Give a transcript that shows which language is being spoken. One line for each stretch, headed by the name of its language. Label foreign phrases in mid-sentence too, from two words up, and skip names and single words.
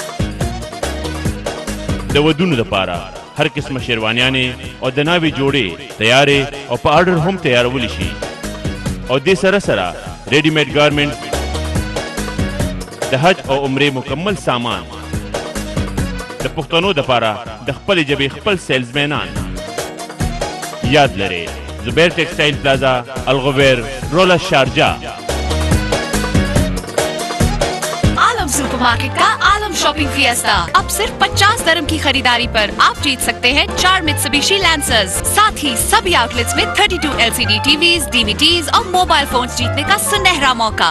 Pashto: د ودونو لپاره هر قسمه شیروانیانې او د ناوې جوړې تیارې او په آرډر هم تیارول شي. او دې سره سره
English: ready made garment,
Pashto: د حج او عمرې مکمل سامان، د پښتنو لپاره د خپلې ژبې خپل سیلزمینان. یاد لرئ زبیر ٹیکسٹائل پلازا الغویر رولا شارجہ.
English: super market
Urdu: کا عالم شاپنگ فیسٹا اب صرف 50 درہم کی خریداری پر آپ جیت سکتے ہیں 4 میٹسوبیشی لینسرز. ساتھ ہی سبھی آؤٹ لیٹس میں 32
English: LCD TVs, DVDs
Urdu: اور
English: mobile phones
Urdu: جیتنے کا سنہرا موقع.